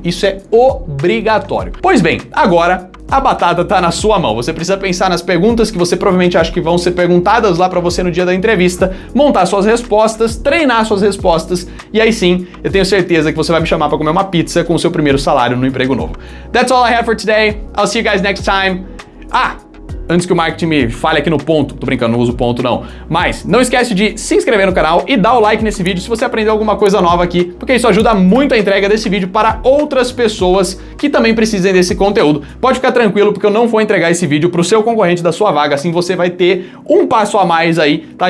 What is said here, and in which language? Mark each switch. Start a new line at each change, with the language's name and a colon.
Portuguese: Isso é obrigatório. Pois bem, agora a batata tá na sua mão. Você precisa pensar nas perguntas que você provavelmente acha que vão ser perguntadas lá pra você no dia da entrevista, montar suas respostas, treinar suas respostas e aí sim, eu tenho certeza que você vai me chamar pra comer uma pizza com o seu primeiro salário no emprego novo.
English: That's all I have for today. I'll see you guys next time.
Portuguese: Antes que o marketing me fale aqui no ponto, tô brincando, não uso ponto não, mas não esquece de se inscrever no canal e dar o like nesse vídeo se você aprendeu alguma coisa nova aqui, porque isso ajuda muito a entrega desse vídeo para outras pessoas que também precisem desse conteúdo. Pode ficar tranquilo, porque eu não vou entregar esse vídeo pro seu concorrente da sua vaga, assim você vai ter um passo a mais aí, tá?